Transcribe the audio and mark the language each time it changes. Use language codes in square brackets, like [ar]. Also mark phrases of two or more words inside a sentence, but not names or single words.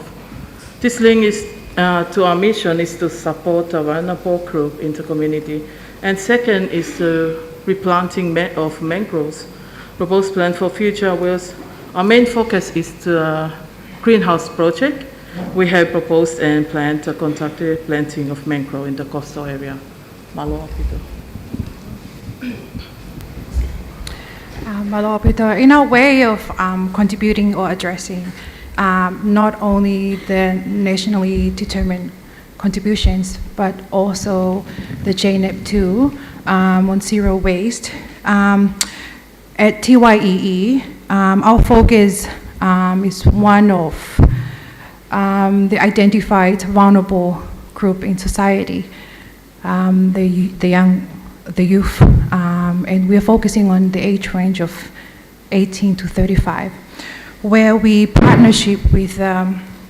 [en] This link is to our mission is to support a vulnerable group in the community. And second is the replanting of mangroves. Proposed plan for future wills. Our main focus is the greenhouse project. We have proposed and planned to conduct the planting of mangrove in the coastal area. Malo, Peter. Malo, Peter, in our way of contributing or addressing not only the nationally determined contributions, but also the JNEP2 on zero waste. At TYEE, our focus is one of the identified vulnerable group in society, the youth, and we're focusing on the age range of 18 to 35, where we partnership with the